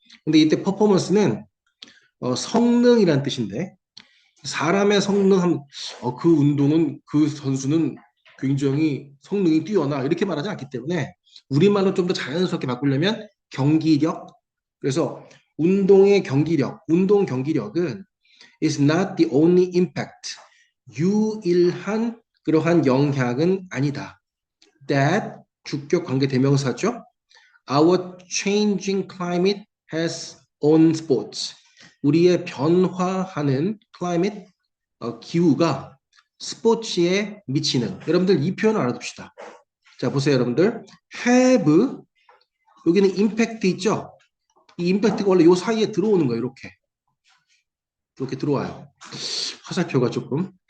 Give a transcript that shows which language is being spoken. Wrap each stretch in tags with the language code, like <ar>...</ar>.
<ko>근데 이때 performance는 성능이란 뜻인데 사람의 성능, 그 운동은 그 선수는 굉장히 성능이 뛰어나 이렇게 말하지 않기 때문에 우리말로 좀 더 자연스럽게 바꾸려면 경기력. 그래서 운동의 경기력, 운동 경기력은</ko> <en>is not the only impact.</en> <ko>유일한 그러한 영향은 아니다. That 주격 관계 대명사죠.</ko> <en>Our changing climate has on sports.</en> <ko>우리의 변화하는 climate, 기후가 스포츠에 미치는. 여러분들 이 표현을 알아둡시다. 자, 보세요, 여러분들. have, 여기는 impact 있죠? 이 impact가 원래 요 사이에 들어오는 거예요, 이렇게. 이렇게 들어와요. 화살표가 조금.</ko>